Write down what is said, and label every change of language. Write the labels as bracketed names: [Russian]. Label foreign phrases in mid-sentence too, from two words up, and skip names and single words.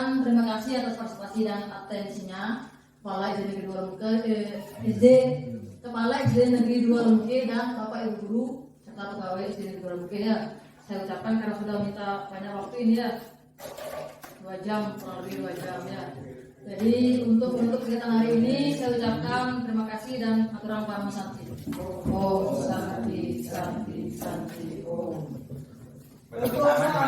[Indonesian] Terima kasih atas partisipasi dan atensinya. Kepala SD Negeri 2 Lungke, Kepala SD Negeri 2 Lungke dan Bapak Ibu Guru serta pegawai SD Negeri 2 Lungke ya. Saya ucapkan karena sudah minta banyak waktu ini ya. 2 jam, kurang lebih 2 jam ya. Jadi untuk kegiatan hari ini saya ucapkan terima kasih dan [Balinese] aturang para santi. [Sanskrit] Om Santi Santi Santi Om. [Indonesian] Bersama